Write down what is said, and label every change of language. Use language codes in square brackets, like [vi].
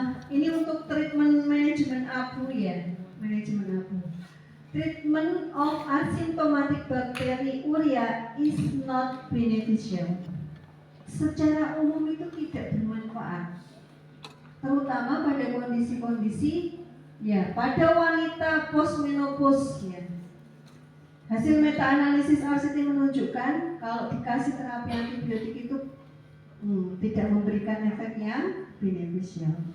[id] Ini untuk treatment manajemen abu ya, manajemen abu. [en] Treatment of asymptomatic bacteriuria is not beneficial. [id] Secara umum itu tidak bermanfaat, terutama pada kondisi-kondisi ya pada wanita postmenopause ya. Hasil meta-analisis RCT menunjukkan kalau dikasih terapi antibiotik itu tidak memberikan efek yang beneficial.